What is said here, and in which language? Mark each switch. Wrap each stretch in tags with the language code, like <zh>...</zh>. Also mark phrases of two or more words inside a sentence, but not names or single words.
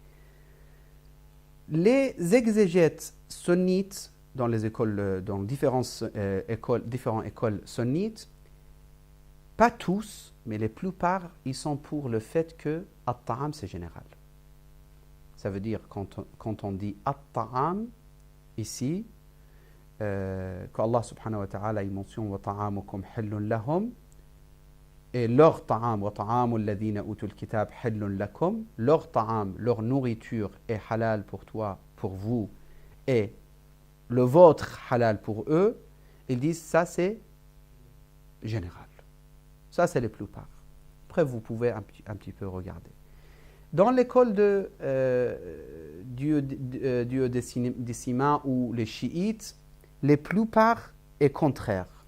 <fr>Les exégètes sunnites dans les écoles, dans différentes écoles sunnites, pas tous, mais les plupart, ils sont pour le fait que at-ta'am c'est général. Ça veut dire quand on dit at-ta'am ici, qu'Allah</fr> <ar>سبحانه وتعالى</ar> <fr>il mentionne</fr> <ar>وطعامكم حل لهم,</ar> <fr>et leur ta'am</fr> <ar>وطعام الذين أوتوا الكتاب حل لكم,</ar> <fr>leur ta'am, leur nourriture est halal pour toi, pour vous, et le vôtre halal pour eux. Ils disent ça c'est général. Ça c'est les plupart. Après vous pouvez un petit peu regarder. Dans l'école duodécima ou les chiites, les plupart est contraire.</fr>